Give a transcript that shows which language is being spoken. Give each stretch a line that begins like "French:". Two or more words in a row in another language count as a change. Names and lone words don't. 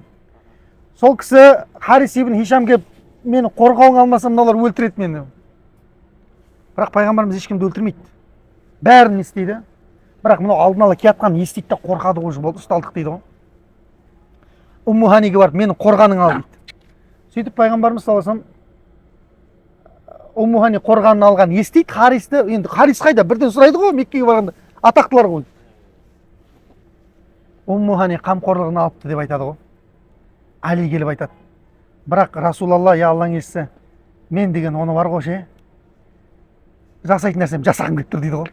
Kazakh: Сол кісі Харис ибн Хишам келіп, мені қорғауың алмасам, мыналар өлтіреді мені. Бірақ пайғамбарымыз ешкімді өлтірмейді. Бәрін естиді. Бірақ мынау алдын ала келатқан естиді да қорқады ғой, болды, ұсталдық дейді ғой. Умму Ханиге барып, мені қорғаның ал дейді. Сөйтіп пайғамбарымыз
Arabic: صلى الله عليه وسلم
Kazakh: Умму Хани қорғанын алған естиді, Харисті, енді Харис қайда? Бірден сұрайды ғой, Меккеге барғанда, атақтылар ғой. Умму Хани қамқорлығын алыпты деп айтады ғой. Али келіп айтады. Бірақ Расулалла, я Алланың елшісі, мен деген оны бар ғой ше. Жасайтын нәрсем жасағым келіп тұр дейді ғой.